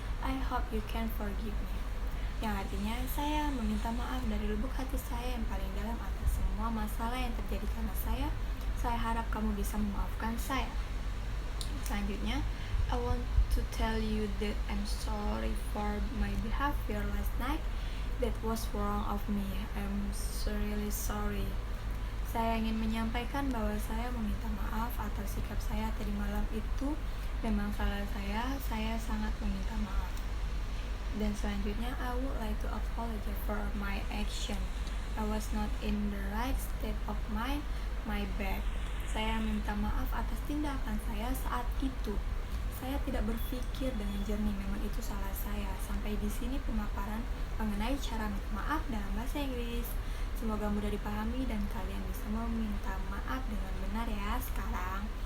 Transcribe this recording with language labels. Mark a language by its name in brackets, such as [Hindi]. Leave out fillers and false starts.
[English] I hope you can forgive me. [Indonesian] Yang artinya, saya meminta maaf dari lubuk hati saya yang paling dalam atas semua masalah yang terjadi karena saya. Saya harap kamu bisa memaafkan saya. Selanjutnya, [English] I want to tell you that I'm sorry for my behavior last night. That was wrong of me. I'm really sorry. [Indonesian] Saya ingin menyampaikan bahwa saya meminta maaf atas sikap saya tadi malam itu memang salah saya. Saya sangat meminta maaf. Dan selanjutnya, [English] I would like to apologize for my action. I was not in the right state of mind. My bad. [Indonesian] Saya minta maaf atas tindakan saya saat itu. Saya tidak berpikir dengan jernih, memang itu salah saya. Sampai di sini pemaparan mengenai cara minta maaf dalam bahasa Inggris. Semoga mudah dipahami dan kalian bisa meminta maaf dengan benar ya sekarang.